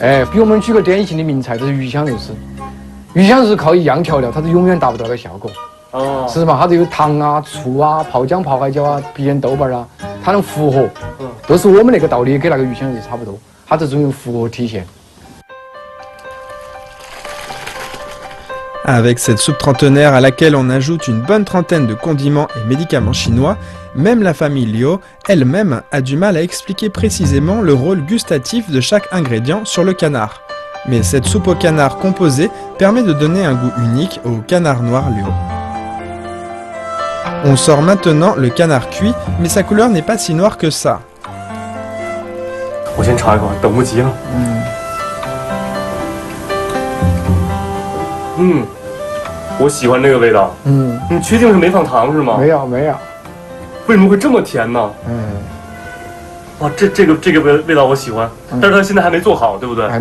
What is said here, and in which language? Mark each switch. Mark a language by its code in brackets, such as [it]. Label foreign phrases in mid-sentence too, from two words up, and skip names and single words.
[zh] 哎，比我们举个典型的名菜，就是鱼香肉丝。鱼香肉丝靠一样调料，它是永远达不到那个效果。哦。是嘛？它都有糖啊、醋啊、泡姜、泡海椒啊、郫县豆瓣啊。它能复合，都是我们那个道理，跟那个鱼香肉差不多，它这种用复合体现。 [fr] Avec cette soupe trentenaire à laquelle on ajoute une bonne trentaine de condiments et médicaments chinois, même la famille Liu elle-même a du mal à expliquer précisément le rôle gustatif de chaque ingrédient sur le canard. Mais cette soupe au canard composée permet de donner un goût unique au canard noir Liu. On sort maintenant le canard cuit, mais sa couleur n'est pas si noire que ça. [zh] 我先尝一口，等不及了。我喜欢这个味道。你确定是没放糖是吗？没有没有。为什么会这么甜呢？哇，这个味道我喜欢，但是它现在还没做好，对不对？